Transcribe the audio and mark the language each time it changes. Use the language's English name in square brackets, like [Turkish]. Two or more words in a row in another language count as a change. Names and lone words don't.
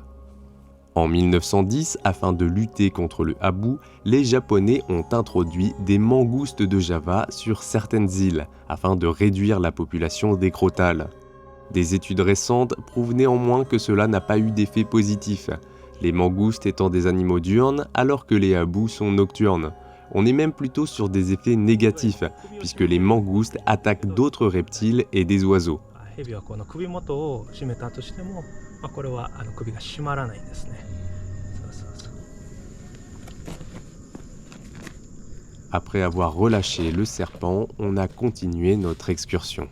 [French] En 1910, afin de lutter contre le habou, les Japonais ont introduit des mangoustes de Java sur certaines îles, afin de réduire la population des crotales. Des études récentes prouvent néanmoins que cela n'a pas eu d'effet positif, les mangoustes étant des animaux diurnes alors que les habous sont nocturnes. On est même plutôt sur des effets négatifs, puisque les mangoustes attaquent d'autres reptiles et des oiseaux. [Japanese] ヘビはこの首元を絞めたとしても、これは首が締まらないんですね。そうそうそう。 [French] Après avoir relâché le serpent, on a continué notre excursion.